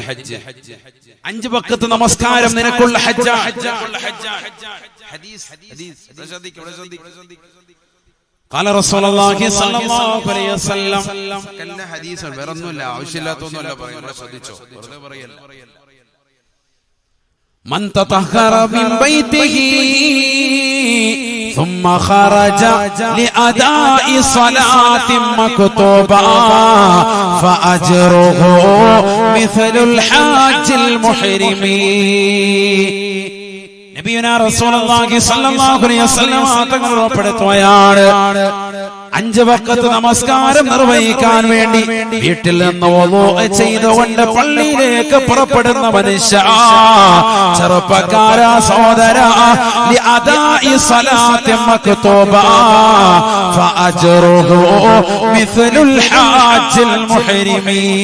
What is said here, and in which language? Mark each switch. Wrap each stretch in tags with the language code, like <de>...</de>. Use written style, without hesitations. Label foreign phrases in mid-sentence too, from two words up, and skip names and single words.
<ml>5 വഖത്ത് നമസ്കാരം നിനക്കുള്ള ഹജ്ജ്.</ml> <ar>قال رسول الله صلى الله عليه وسلم.</ar> <ml>കല്ല ഹദീസ് വേറൊന്നുമില്ല, ആവശ്യമില്ലാത്തൊന്നുമല്ല പറയുന്നത്. ശ്രദ്ധിച്ചോ, വെറുതെ പറയല്ല.</ml> <ar>من تطهر من بيته ثم خرج لأداء صلاة مكتوبة فأجره مثل الحاج المحرم. نبينا رسول الله صلى الله عليه وسلم</ar> <ml>തങ്ങൾ ഉറപ്പെടുത്തുകയാണ്, 5 വഖത്ത് നമസ്കാരം നിർവഹിക്കാൻ വേണ്ടി വീട്ടിൽ നിന്ന് വുളൂ ചെയ്തുകൊണ്ട് പള്ളിയിലേക്ക് പുറപ്പെടുന്ന മനുഷ്യ, ചെറുപ്പക്കാരാ സഹോദരാ,</ml> <ar>لأداء صلاة مكتوبة فأجره مثل الحاج المحرم.</ar>